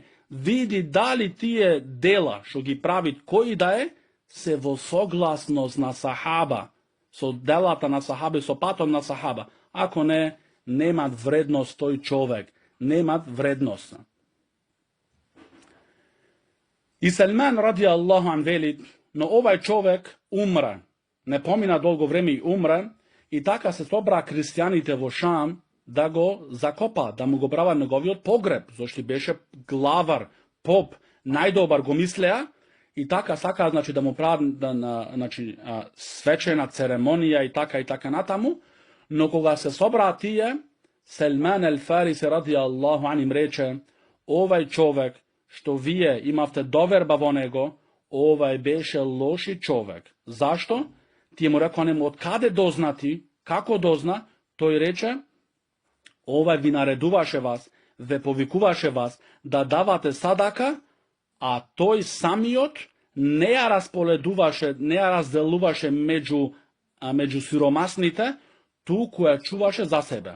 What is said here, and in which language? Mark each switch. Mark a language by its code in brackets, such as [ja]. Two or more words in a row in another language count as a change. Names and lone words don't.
[mk] Види дали тие дела што ги прави кој да е, се во согласност на сахаба, со делата на сахаба и со патот на сахаба. Ако не, немат вредност тој човек, немат вредност. И Селман [ar] رضي الله عنه [mk] вели, но овај човек умре, не помина долго време и умре, и така се собра христијаните во Шам да го закопа, да му го права неговиот погреб, зашто беше главар, поп, најдобар го мислеа, и така сака, значи, да му прават свечена церемонија и така натаму, но кога се собра тие, Селман ел Фариси [ar] رضي الله عنه [mk] им рече, овај човек što вие имавте доверба во него, овај беше лоши човек. Зашто? Тие му рекоа нему, од каде дознати, како дозна? Тој рече, овај ви наредуваше вас, ве повикуваше вас да давате садака, а тој самиот не ја располедуваше, не ја разделуваше меѓу сиромасните, туку ја чуваше за себе.